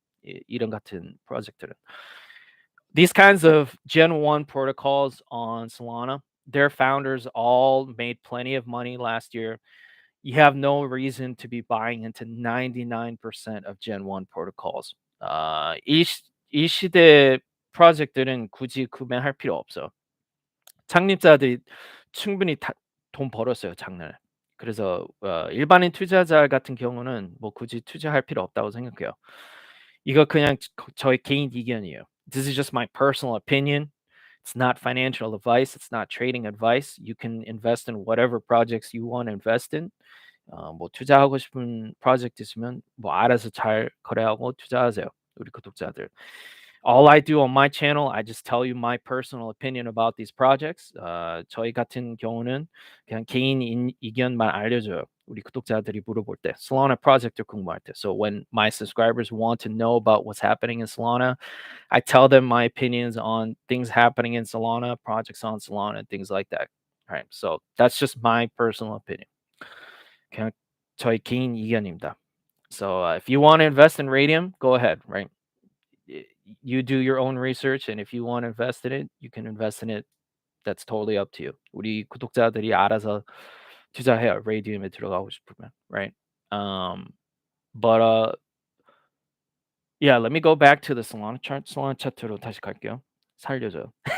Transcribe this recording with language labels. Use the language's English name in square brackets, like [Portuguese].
[Korean] 이런 같은 프로젝트는. [English] These kinds of Gen 1 protocols on Solana, their founders all made plenty of money last year. You have no reason to be buying into 99% of Gen 1 protocols. [Korean] 이 시대 프로젝트는 굳이 구매할 필요 없어. 창립자들이 충분히 다 돈 벌었어요, 작년에. 그래서 일반인 투자자 같은 경우는 뭐 굳이 투자할 필요 없다고 생각해요. 이거 그냥 저의 개인 의견이에요. [English] This is just my personal opinion. It's not financial advice. It's not trading advice. You can invest in whatever projects you want to invest in. [Korean] 뭐 투자하고 싶은 프로젝트 있으면 뭐 알아서 잘 거래하고 투자하세요, 우리 구독자들. [English] All I do on my channel, I just tell you my personal opinion about these projects. [Korean] 저희 같은 경우는 그냥 개인 의견만 알려줘요, 우리 구독자들이 물어볼 때. Solana 프로젝트 궁금할 때. [English] So when my subscribers want to know about what's happening in Solana, I tell them my opinions on things happening in Solana, projects on Solana, things like that. All right. So that's just my personal opinion. [Korean] 그냥 저희 개인 의견입니다. [English] So if you want to invest in Radium, go ahead, right? You do your own research, and if you want to invest in it, you can invest in it. That's totally up to you. [Korean] 우리 구독자들이 알아서 투자해요. Radium에 들어가고 싶으면, [English] right? But yeah, let me go back to the Solana chart. [Korean] Solana 차트로 다시 갈게요. 살려줘요.